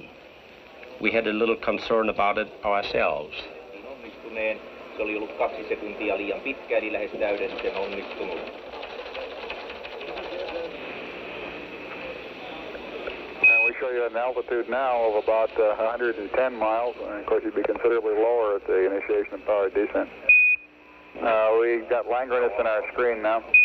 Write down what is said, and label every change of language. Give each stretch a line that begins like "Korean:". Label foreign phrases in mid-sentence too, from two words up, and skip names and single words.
English: We had a little concern about it ourselves.
Finnish: Se oli ollut 2 sekuntia liian pitkä, eli lähes täydellisen onnistunut.
English: We show you an altitude now of about 110 miles, and of course you'd be considerably lower at the initiation of powered descent. We got Langrenus in our screen now.